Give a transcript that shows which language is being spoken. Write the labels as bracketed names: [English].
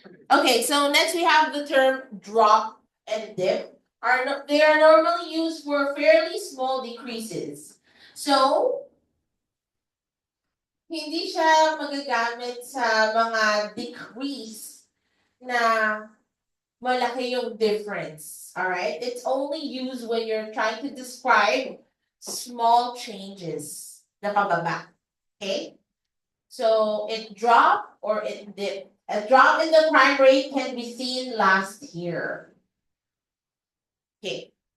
[English] Okay, so next we have the term drop and dip. They are normally used for fairly small decreases. [Filipino] So, hindi siya magagamit sa mga decrease na malaki yung difference. [English] Alright? It's only used when you're trying to describe small changes [Filipino] na pababa. [English] Okay? So, it dropped or it dipped. A drop in the crime rate can be seen last year. Okay.